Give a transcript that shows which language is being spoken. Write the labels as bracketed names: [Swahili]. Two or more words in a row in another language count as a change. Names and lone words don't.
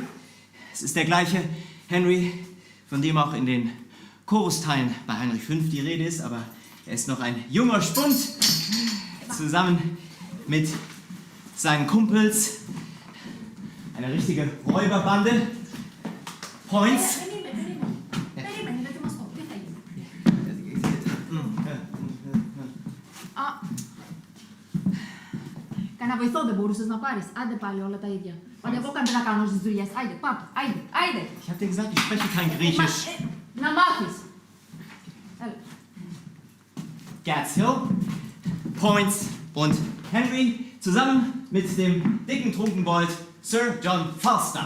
[German] Es ist der gleiche Henry, von dem auch in den Chorusteilen bei Heinrich V die Rede ist, aber er ist noch ein junger Spund, zusammen mit seinen Kumpels, eine richtige Räuberbande. Points. [Greek] Κανένα βοηθό δεν μπορούσες να πάρεις. Άντε πάλι όλα τα ίδια. Άντε εγώ κάντε να κάνω στις δουλειές. Άιντε, πάμε, άιντε, άιντε. [German] Ich hab dir gesagt, ich spreche kein Griechisch. [Greek] Να μάθεις. Έλα. [German] Gadshill, Points und Henry zusammen mit dem dicken Trunkenbold Sir John Falstaff.